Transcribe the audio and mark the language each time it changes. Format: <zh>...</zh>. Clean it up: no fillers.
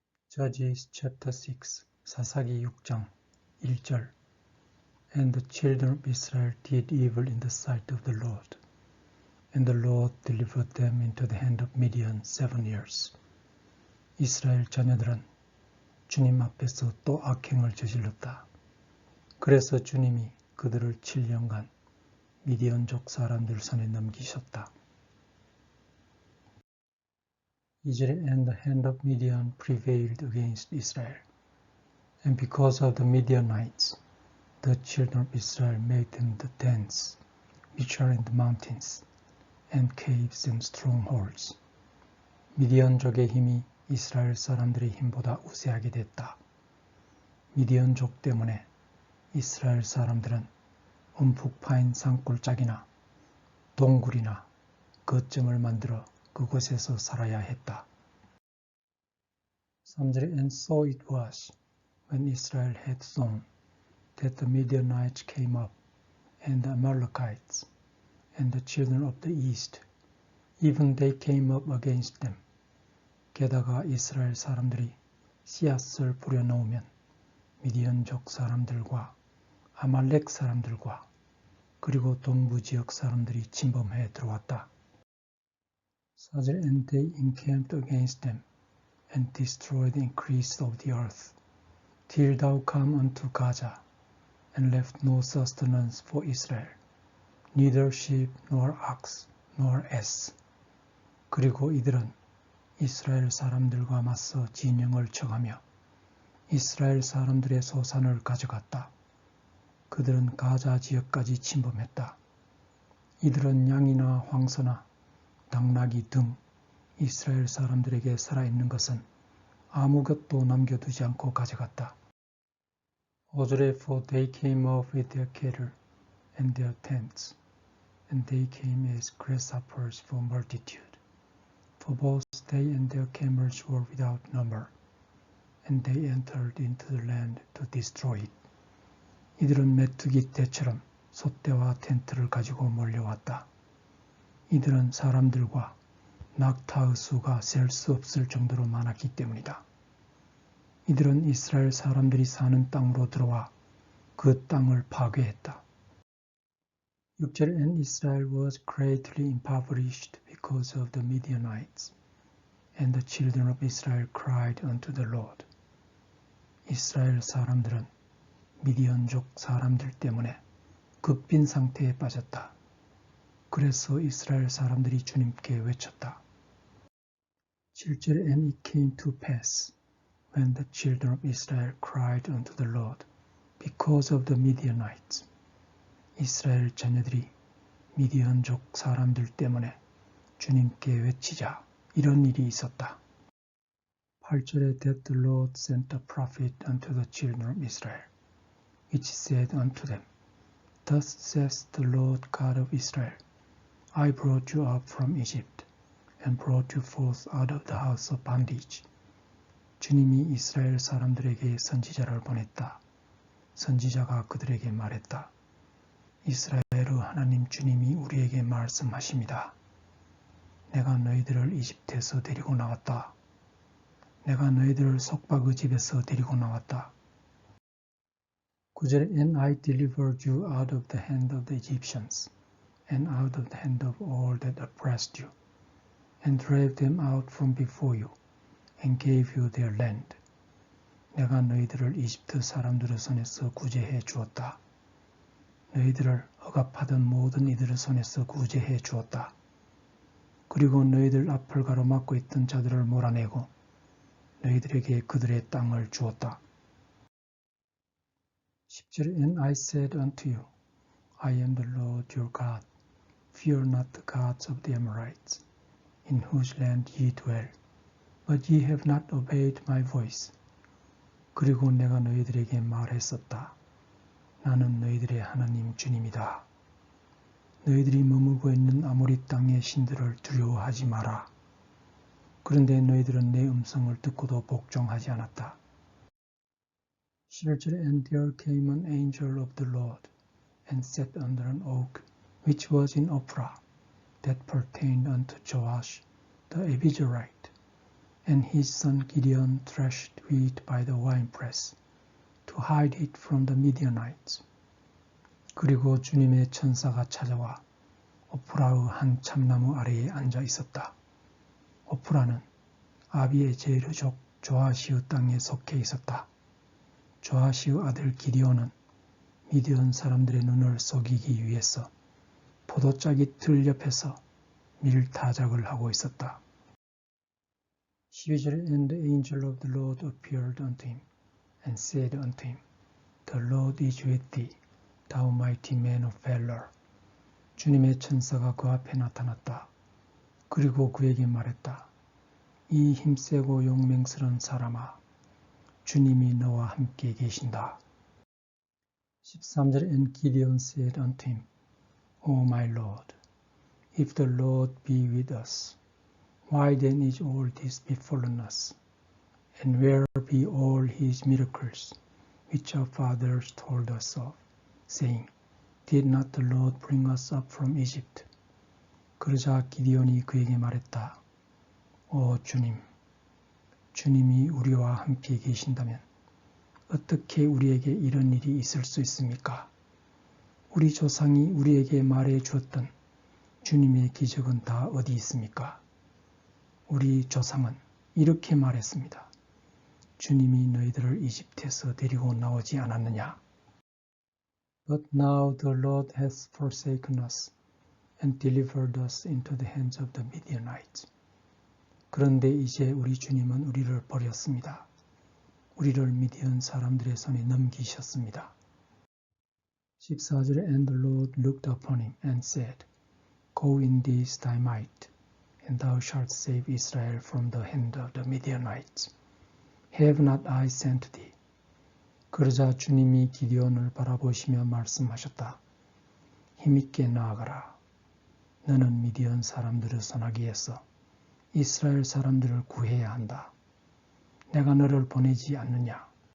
<en>Judges chapter 6</en> <ko>사사기 6장 1절</ko> <en>And the children of Israel did evil in the sight of the Lord. And the Lord delivered them into the hand of Midian 7 years.</en> <ko>이스라엘 자녀들은 주님 앞에서 또 악행을 저질렀다. 그래서 주님이 그들을 7년간 미디안족 사람들 손에 넘기셨다. 2절에</ko> <en>And the hand of Midian prevailed against Israel. And because of the Midianites, the children of Israel made them the tents, which are in the mountains, and caves and strongholds.</en> <ko>미디안족의 힘이 이스라엘 사람들의 힘보다 우세하게 됐다. 미디안족 때문에 이스라엘 사람들은 움푹 파인 산골짜기나 동굴이나 거점을 만들어 그곳에서 살아야 했다. 3절에</ko> <en>And so it was, when Israel had sown, that the Midianites came up, and the Amalekites, and the children of the east, even they came up against them.</en> <ko>게다가 이스라엘 사람들이 씨앗을 뿌려놓으면 미디안족 사람들과 아말렉 사람들과 그리고 동부 지역 사람들이 침범해 들어왔다. 4절</ko> <en>And they encamped against them, and destroyed the increase of the earth, till thou come unto Gaza, and left no sustenance for Israel, neither sheep nor ox nor ass.</en> <ko>그리고 이들은 이스라엘 사람들과 맞서 진영을 쳐가며 이스라엘 사람들의 소산을 가져갔다. 그들은 가자 지역까지 침범했다. 이들은 양이나 황소나 당나귀 등 이스라엘 사람들에게 살아있는 것은 아무것도 남겨두지 않고 가져갔다. 5절에</ko> <en>For they came off with their cattle and their tents, and they came as grasshoppers for multitude. For both they and their camels were without number, and they entered into the land to destroy it.</en> <ko>이들은 메뚜기 떼처럼 솥대와 텐트를 가지고 몰려왔다. 이들은 사람들과 낙타의 수가 셀 수 없을 정도로 많았기 때문이다. 이들은 이스라엘 사람들이 사는 땅으로 들어와 그 땅을 파괴했다. 6절</ko> <en>And Israel was greatly impoverished because of the Midianites, and the children of Israel cried unto the Lord.</en> <ko>이스라엘 사람들은 미디안족 사람들 때문에 급빈 상태에 빠졌다. 그래서 이스라엘 사람들이 주님께 외쳤다. 7절에</ko> <en>And it came to pass, when the children of Israel cried unto the Lord, because of the Midianites.</en> <ko>이스라엘 자녀들이 미디안족 사람들 때문에 주님께 외치자 이런 일이 있었다. 8절에</ko> <en>That the Lord sent a prophet unto the children of Israel, which said unto them, Thus says the Lord God of Israel, I brought you up from Egypt, and brought you forth out of the house of bondage.</en> <ko>주님이 이스라엘 사람들에게 선지자를 보냈다. 선지자가 그들에게 말했다. 이스라엘의 하나님 주님이 우리에게 말씀하십니다. 내가 너희들을 이집트에서 데리고 나왔다. 내가 너희들을 속박의 집에서 데리고 나왔다. 9절에</ko> <en>And I delivered you out of the hand of the Egyptians, and out of the hand of all that oppressed you, and drave them out from before you, and gave you their land.</en> <ko>내가 너희들을 이집트 사람들의 손에서 구제해 주었다. 너희들을 억압하던 모든 이들의 손에서 구제해 주었다. 그리고 너희들 앞을 가로막고 있던 자들을 몰아내고 너희들에게 그들의 땅을 주었다. 10절에</ko> <en>And I said unto you, I am the Lord your God. Fear not the gods of the Amorites, in whose land ye dwell. But ye have not obeyed my voice.</en> <ko>그리고 내가 너희들에게 말했었다. 나는 너희들의 하나님 주님이다. 너희들이 머무고 있는 아모리 땅의 신들을 두려워하지 마라. 그런데 너희들은 내 음성을 듣고도 복종하지 않았다. 11절에</ko> <en>And there came an angel of the Lord, and sat under an oak, which was in Ophrah, that pertained unto Joash the Abizarite. and his son Gideon threshed wheat by the winepress to hide it from the Midianites.</en> <ko>그리고 주님의 천사가 찾아와 오프라의 한 참나무 아래에 앉아 있었다. 오프라는 아비에제르족 조아시의 땅에 속해 있었다. 조아시의 아들 기디온은 미디안 사람들의 눈을 속이기 위해서 포도짝이 들 옆에서 밀타작을 하고 있었다. 12절에</ko> <en>And the angel of the Lord appeared unto him and said unto him, The Lord is with thee, thou mighty man of valor.</en> <ko>주님의 천사가 그 앞에 나타났다. 그리고 그에게 말했다. 이 힘세고 용맹스러운 사람아, 주님이 너와 함께 계신다. 13절에</ko> <en>And Gideon said unto him, O my Lord, if the Lord be with us, why then is all this befallen us? And where be all his miracles, which our fathers told us of, saying, Did not the Lord bring us up from Egypt?</en> <ko>그러자 기디온이 그에게 말했다. 오 주님, 주님이 우리와 함께 계신다면 어떻게 우리에게 이런 일이 있을 수 있습니까? 우리 조상이 우리에게 말해 주었던 주님의 기적은 다 어디 있습니까? 우리 조상은 이렇게 말했습니다. 주님이 너희들을 이집트에서 데리고 나오지 않았느냐?</ko> <en>But now the Lord has forsaken us and delivered us into the hands of the Midianites.</en> <ko>그런데 이제 우리 주님은 우리를 버렸습니다. 우리를 미디안 사람들의 손에 넘기셨습니다. 14절에</ko> <en>And the Lord looked upon him and said, Go in this thy might, and thou shalt save Israel from the hand of the Midianites. Have not I sent thee?</en> <ko>그러자 주님이 기디온을 바라보시며 말씀하셨다. 힘있게 나아가라. 너는 미디안 사람들의 손아귀에서 이스라엘 사람들을 구해야 한다. 내가 너를 보내지 않느냐.</ko>